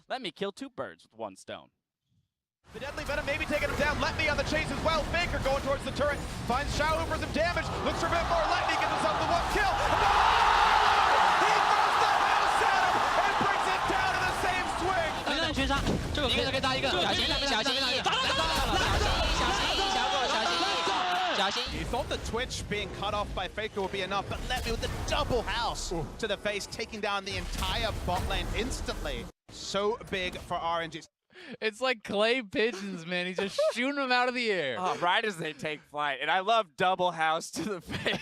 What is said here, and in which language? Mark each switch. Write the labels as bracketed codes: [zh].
[en] Let me kill two birds with one stone. The Deadly Venom maybe taking him down. Let me on the chase as well. Faker going towards the turret. Finds Xiao for some damage. Looks for a bit more. Let me get himself the one kill. No! He throws the house at him and brings it down in the same swing. [zh] 一个人全杀，这个可以可以打一个，小心小心小心。 [en] You thought the Twitch being cut off by Faker would be enough, but let me with the double house to the face, taking down the entire bot lane instantly. So big for RNG. It's like clay pigeons, man. He's just shooting them out of the air. Oh, right as they take flight. And I love double house to the face.